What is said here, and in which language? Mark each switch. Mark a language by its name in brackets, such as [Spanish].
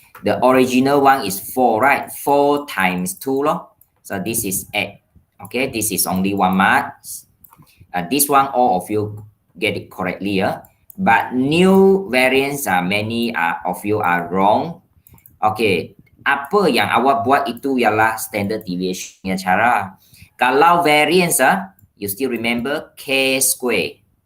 [English] The original one is 4, right? 4 times 2 loh. So this is 8. Okay, this is only 1 mark. This one, all of you get it correctly. But new variants, many of you are wrong. [Malay] Okay, apa yang awak buat itu ialah standard deviation cara. Kalau [English] variance, you still remember K square.